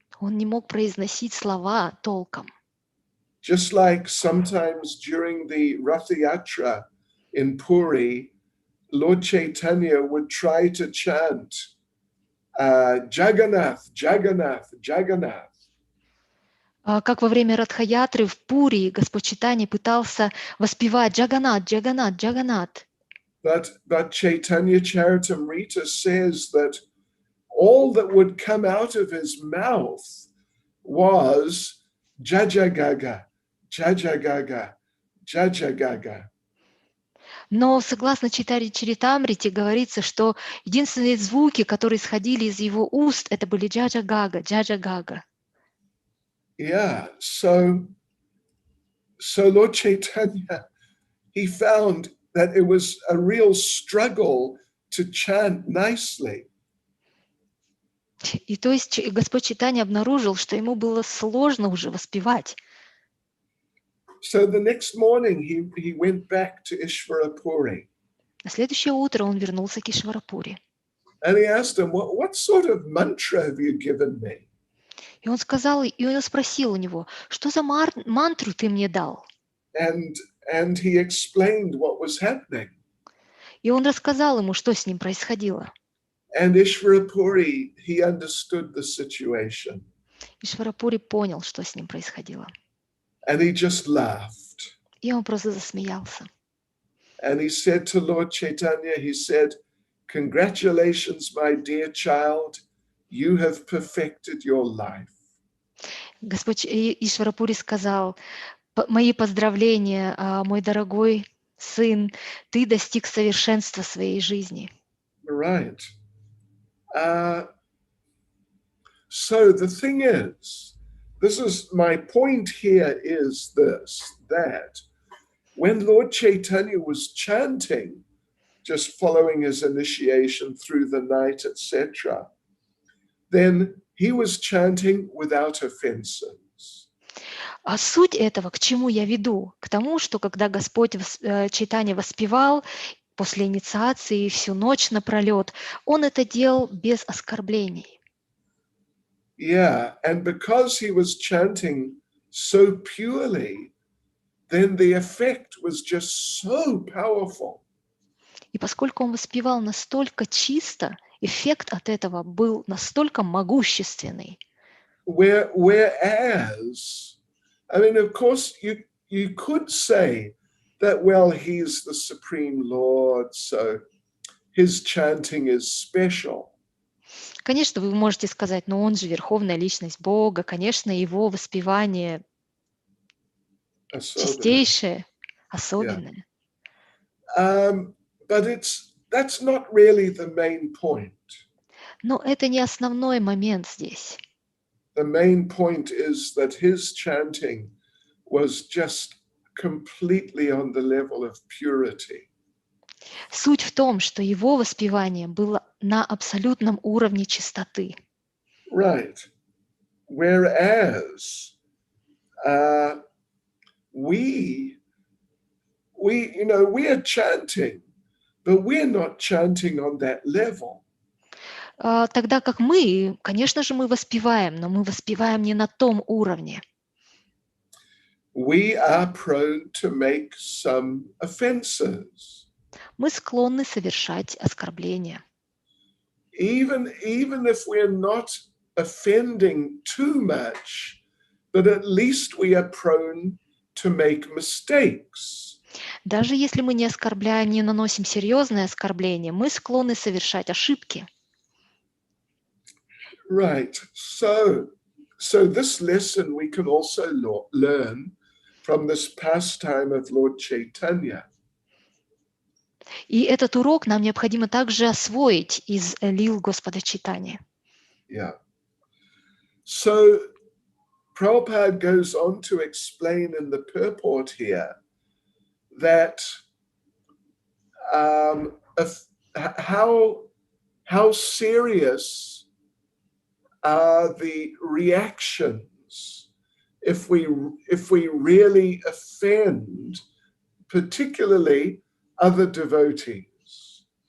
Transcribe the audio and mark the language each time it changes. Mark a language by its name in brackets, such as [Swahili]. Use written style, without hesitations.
[Russian] Он не мог произносить слова толком. [English] Just like sometimes during the Rath Yatra in Puri, Lord Chaitanya would try to chant Jagannath, Jagannath, Jagannath. [Russian] Как во время Радха-ятры в Пури Господь Чайтанья пытался воспевать Джаганнат, Джаганнат, Джаганнат. [English] But Chaitanya Charitamrita says that all that would come out of his mouth was Jajagaga, Jajagaga, Jajagaga. [Russian] Но согласно Чаритамрите говорится, что единственные звуки, которые исходили из его уст, это были Джаджа-гага, Джаджа-гага. [English] Yeah, so Lord Chaitanya, he found that it was a real struggle to chant nicely. [Russian] И то есть Господь Чайтанья обнаружил, что ему было сложно уже воспевать. [English] So the next morning he went back to Ishvarapuri. [Russian] На следующее утро он вернулся к Ишварапури. [English] And he asked him, what sort of mantra have you given me? [Russian] И он сказал, и он спросил у него, что за мантру ты мне дал? [English] And he explained what was happening. [Russian] И он рассказал ему, что с ним происходило. [English] And Ishvarapuri, he understood the situation. [Russian] Ишварапури понял, что с ним происходило. [English] And he just laughed. [Russian] И он просто засмеялся. [English] And he said to Lord Chaitanya, he said, "Congratulations, my dear child, you have perfected your life." [Russian] Господь Ишварапури сказал, мои поздравления, мой дорогой сын, ты достиг совершенства своей жизни. [English] Right. So the thing is, this is my point here is this, that when Lord Chaitanya was chanting, just following his initiation through the night, etc., then he was chanting without offenses. [Russian] А суть этого, к чему я веду? К тому, что когда Господь Чайтанья воспевал после инициации всю ночь напролет, он это делал без оскорблений. [English] Yeah, and because he was chanting so purely, then the effect was just so powerful. [Russian] И поскольку он воспевал настолько чисто, эффект от этого был настолько могущественный. [English] Whereas, I mean, of course, you could say that, well, he's the Supreme Lord, so his chanting is special. [Russian] Конечно, вы можете сказать, но он же верховная личность Бога, конечно, его воспевание чистейшее, особенное. [English] But that's not really the main point. [Russian] Но это не основной момент здесь. [English] The main point is that his chanting was just completely on the level of purity. [Russian] Суть в том, что его воспевание было на абсолютном уровне чистоты. [English] Right. Whereas we are chanting, but we're not chanting on that level. [Russian] Тогда как мы, конечно же, мы воспеваем, но мы воспеваем не на том уровне. [English] We are prone to make some offenses. [Russian] Мы склонны совершать оскорбления. [English] Even if we're not offending too much, but at least we are prone to make mistakes. [Russian] Даже если мы не оскорбляем, не наносим серьезное оскорбление, мы склонны совершать ошибки. [English] Right. So this lesson we can also learn from this pastime of Lord Chaitanya. [Russian] И этот урок нам необходимо также освоить из лил Господа Чайтаньи. [English] Yeah. So Prabhupada goes on to explain in the purport here that how serious are the reactions if we really offend, particularly other devotees.